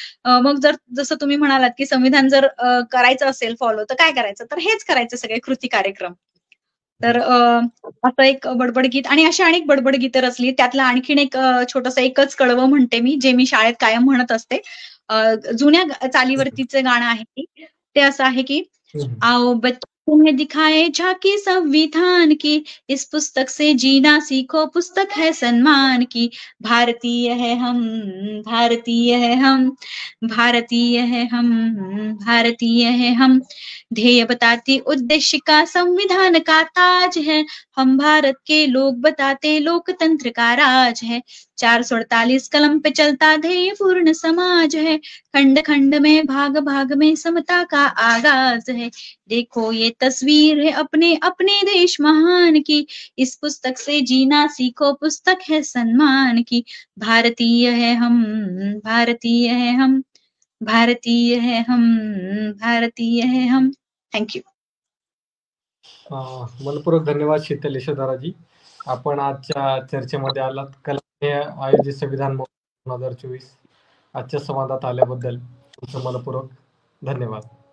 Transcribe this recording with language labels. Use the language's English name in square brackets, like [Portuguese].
[Marathi] मग जसं तुम्ही म्हणालात की संविधान जर करायचं असेल फॉलो तर काय करायचं, तर हेच करायचं सगळे कृती कार्यक्रम. तर असं एक बडबड गीत आणि अशी अनेक बडबड गीतं रचली. त्यातलं आणखीन एक छोटंसं एकच कडवं म्हणते मी, जे मी शाळेत कायम म्हणत असते. जुन्या चालीवरतीचं गाणं आहे ते असं आहे की [Hindi] आओ तुम्हें दिखाए झांकी संविधान की, इस पुस्तक से जीना सीखो, पुस्तक है सम्मान की। भारतीय है हम, भारतीय है हम, भारतीय है हम, भारतीय है हम। ध्येय बताती उद्देश्य का संविधान का ताज है, हम भारत के लोग बताते लोकतंत्र का राज है। 448 कलम पे चलता ध्येय पूर्ण समाज है, खंड खंड में भाग भाग में समता का आगाज है। देखो ये तस्वीर है अपने अपने देश महान की, इस पुस्तक से जीना सीखो, पुस्तक है सम्मान की। भारतीय है हम, भारतीय है हम, भारतीय है हम, भारतीय है हम। [English] Thank you. [Marathi] मनपूर्वक धन्यवाद शीतल यशोधराजी. आपण आजच्या चर्चेमध्ये आलात. कलाने आयोजित संविधान महोत्सव 2024 आजच्या संवादात आल्याबद्दल तुमचं मनपूर्वक धन्यवाद.